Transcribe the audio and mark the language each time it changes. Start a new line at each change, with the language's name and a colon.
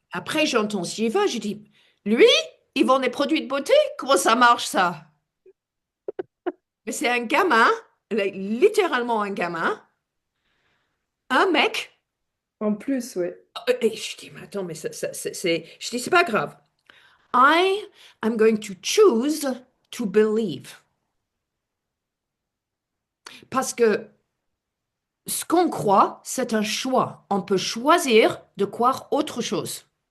French: après, j'entends Shiva, je dis, lui, il vend des produits de beauté? Comment ça marche, ça? Mais c'est un gamin, littéralement un gamin, un mec. En plus, ouais. Et je dis, mais attends, mais Je dis, c'est pas grave.
English: I am going to choose to believe.
French: Parce que ce qu'on croit, c'est un choix. On peut choisir de croire autre chose.